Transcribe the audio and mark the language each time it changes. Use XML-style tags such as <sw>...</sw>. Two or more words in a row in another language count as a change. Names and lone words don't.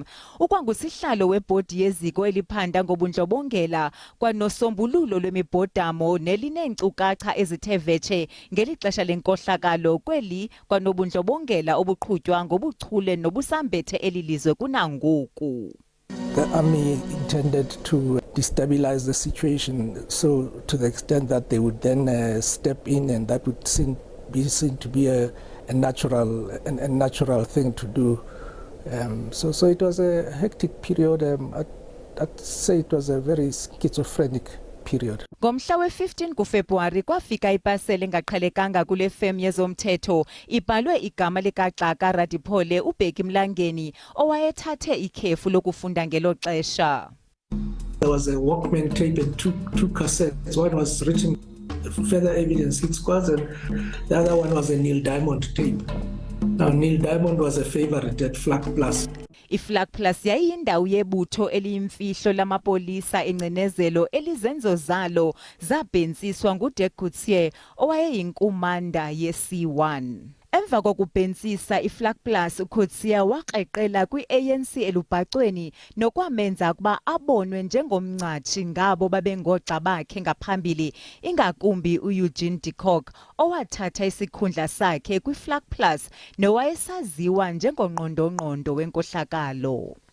<xh>Ukwangusihlalo webhodi yeziko eliphanda ngobundlobongela kwanosombululo lwemibhodamo nelineenkcukacha ezithe vetshe ngelixesha lenkohlakalo kweli kwanobundlobongela obuqhutywa ngobuchule nobusambethe elilizwe kunangoku.</xh> <en>The army intended to destabilize the situation, so to the extent that they would then step in, and that would be seen to be a natural thing to do. So it was a hectic period. I'd say it was a very schizophrenic period.</en> <xh>Ngomhla we-15 kuFebruwari kwafika ipasele engaqhelekanga kule fem yezomthetho ibhalwe igama likaXaka Radiphole uBheki Mlangeni owayethathe ikhefu lokufunda ngelo xesha.</xh> <en>There was a Walkman tape and two cassettes. One was written Further Evidence Hitsquads and the other one was a Neil Diamond tape. Now Neil Diamond was a favorite at Flag Plus.</en> <xh>IFlag Plus yayindawo yebutho eliyimfihlo lamapolisa engcinezelo elizenzo zalo zabhensiswa nguDirk Coetzee owayeyinkumanda ye-C1. Emva kokubhensisa iFlag Plus uCoetzee waqeqela kwi-ANC elubhacweni nokwamenza kuba abonwe njengomncathi ngabo babengogxa bakhe ngaphambili ingakumbi Eugene de Kock owathatha isikhundla sakhe kwiFlag Plus nowayesaziwa njengongqondongqondo wenkohlakalo.</xh>